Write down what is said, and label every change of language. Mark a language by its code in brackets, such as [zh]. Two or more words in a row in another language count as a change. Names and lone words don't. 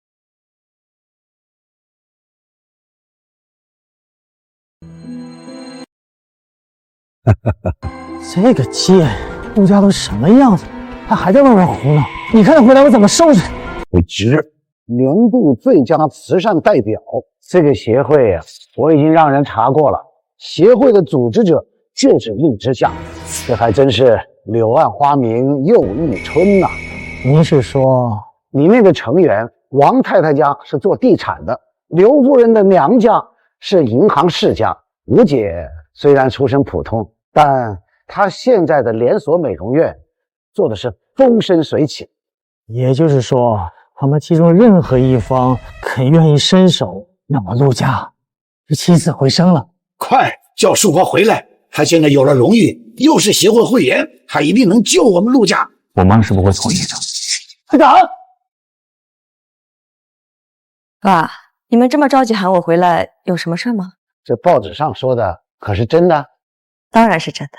[zh] 這個賤，陸家都什麼樣子，他還在外面胡鬧。你看他回來我怎麼收拾？我值年度最佳慈善代表，這個協會啊，我已經讓人查過了，協會的組織者就是令之夏，這還真是柳暗花明又一春吶。您是說裡面的成員王太太家是做地產的，劉夫人的娘家是銀行世家，吳姐雖然出身普通，但她現在的連鎖美容院做的是風生水起。也就是說，我們其中任何一方肯願意伸手，那麼陸家就起死回生了。快叫淑華回來，她現在有了榮譽，又是協會會員，她一定能救我們陸家。我媽是不會同意的。隊長，爸，你們這麼着急喊我回來，有什麼事嗎？這報紙上說的可是真的？當然是真的。